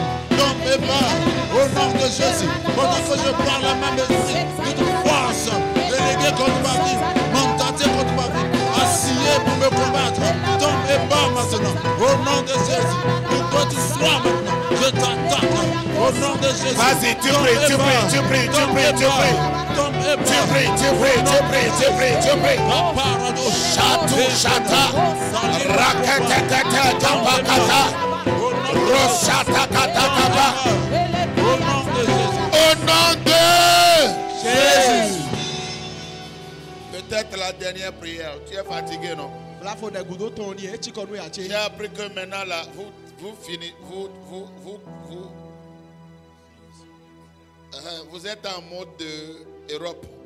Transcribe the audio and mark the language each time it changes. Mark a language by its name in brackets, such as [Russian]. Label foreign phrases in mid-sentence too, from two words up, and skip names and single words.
[French] Tombez bas, au nom de Jésus. Pendant que je parle, même je prie. Toute force, délégué contre ma vie, mandaté contre ma vie, assis pour me combattre. Tombez bas maintenant, au nom de Jésus. Où que tu sois maintenant, je t'attaque. Au nom de Jésus. Vas-y, tu pries. Chata, rakata, kapakata, roshata, katakaba. Au nom de Jésus. Peut-être la dernière prière. Tu es fatigué, non? J'ai appris que maintenant là, vous finissez, vous êtes en mode Europe.